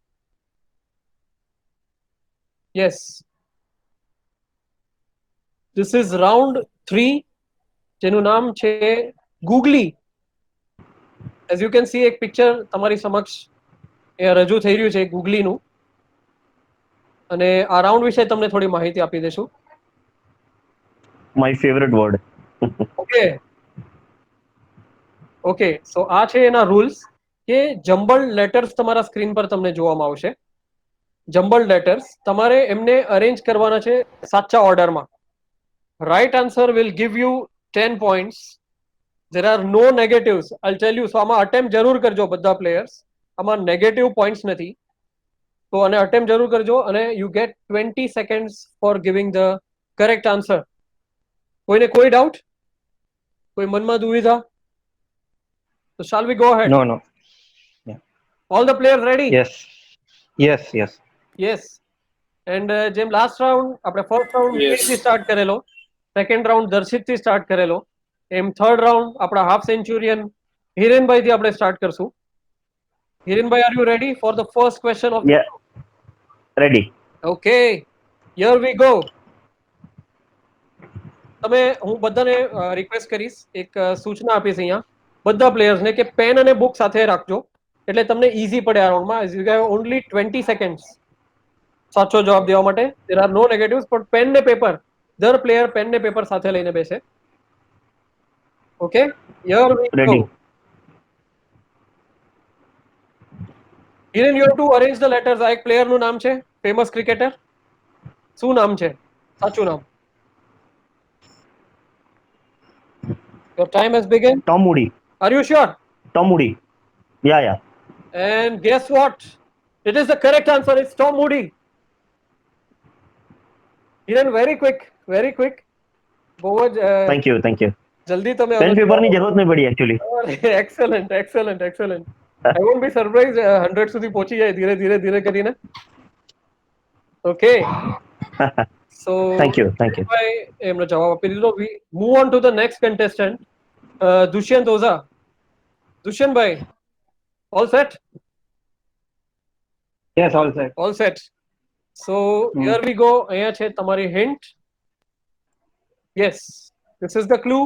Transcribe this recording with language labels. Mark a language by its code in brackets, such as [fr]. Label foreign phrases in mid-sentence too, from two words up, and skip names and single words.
[en] Yes, this is round 3 [gu] જેનું નામ છે ગૂગલી. [en] As you can see [gu] એક પિક્ચર તમારી સમક્ષ એ રજૂ થઈ રહ્યું છે ગૂગલીનું, અને આ રાઉન્ડ વિશે તમને થોડી માહિતી આપી દેશું. [en] My favorite word. Okay, so [gu] આ છે એના રૂલ્સ કે [en] jumbled letters [gu] તમારા સ્ક્રીન પર તમને જોવામાં આવશે. [en] jumbled letters [gu] તમારે એમને અરેન્જ કરવાના છે સાચા ઓર્ડરમાં. [en] Right answer will give you 10 points. There are no negatives. I'll tell you. [gu] So આમાં અટેમ્પ્ટ જરૂર કરજો બધા પ્લેયર્સ. આમાં [en] negative points [gu] નથી. તો આને અટેમ્પ્ટ જરૂર કરજો અને [en] you get 20 seconds for giving the correct answer. [gu] કોઈને કોઈ ડાઉટ? કોઈ મનમાં દુવિધા? [en] So shall we go ahead? No. Yeah. All the players ready? Yes. Yes. And [gu] જેમ [en] last round [gu] આપણે [en] first round Yes. [gu] થી સ્ટાર્ટ કરેલો, [en] second round [gu] દર્શિત થી સ્ટાર્ટ કરેલો, એમ [en] third round [gu] આપણા [en] half centurion [gu] હિરેનભાઈ થી આપણે સ્ટાર્ટ કરશું. [en] Hirenbhai, are you ready for the first question of? Yeah. Ready. Okay, here we go. [gu] તમે હું બધાને રિક્વેસ્ટ કરીશ, એક સૂચના આપીશ અહીંયા બધા પ્લેયર્સને કે પેન અને બુક સાથે રાખજો એટલે તમને ઈઝી પડે આ રાઉન્ડમાં. [en] You have only 20 seconds [gu] સાચો જવાબ દેવા માટે. [en] There are no negatives, [gu] પણ પેન ને પેપર, દર પ્લેયર પેન ને પેપર સાથે લઈને બેસે. [en] Okay, here we go. Ready. Hiren, you have to arrange the letters. [gu] આ એક પ્લેયર નું નામ છે, [en] famous cricketer. [gu] શું નામ છે સાચું નામ? [en] Your time has begun. Tom Moody. Are you sure? Tom Moody. Yeah. And guess what? It is the correct answer. It's Tom Moody. Hiren, very quick. [gu] બહુ જ [en] Thank you. [gu] જલ્દી તમે પેન પેપરની જરૂરત નહીં પડી actually. [en] excellent. I won't be surprised [gu] 100 સુધી પહોંચી જાય ધીરે કરીને. [en] Okay. So Thank you. [gu] એમનો જવાબ આપી દીધો. [en] We move on to the next contestant, Dushyant Oza. Dushyant ભાઈ, All set? Yes, all set. All set. So here we go. [gu] અહીંયા છે તમારી hint. [en] Yes, this is the clue.